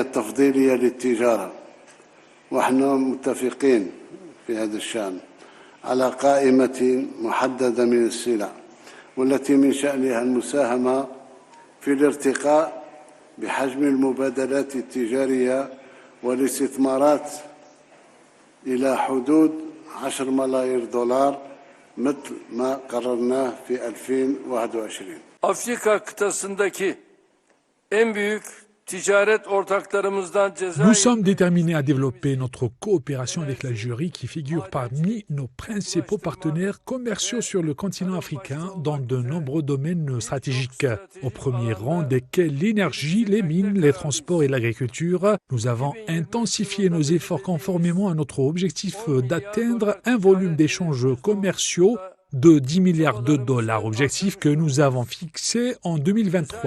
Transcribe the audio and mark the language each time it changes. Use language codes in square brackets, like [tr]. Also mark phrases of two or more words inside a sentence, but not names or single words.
[ar] التفضيلية للتجارة، ونحن متفقين في هذا الشأن على قائمة محددة من السلع والتي من شأنها المساهمة في الارتقاء بحجم المبادلات التجارية والاستثمارات إلى حدود 10 ملايير دولار مثل ما قررناه في 2021. [tr] Afrika kıtasındaki en büyük ticaret ortaklarımızdan [fr] Nous sommes déterminés à développer notre coopération avec l'Algérie qui figure parmi nos principaux partenaires commerciaux sur le continent africain dans de nombreux domaines stratégiques, au premier rang desquels l'énergie, les mines, les transports et l'agriculture. Nous avons intensifié nos efforts conformément à notre objectif d'atteindre un volume d'échanges commerciaux de 10 milliards de dollars, objectif que nous avons fixé en 2023.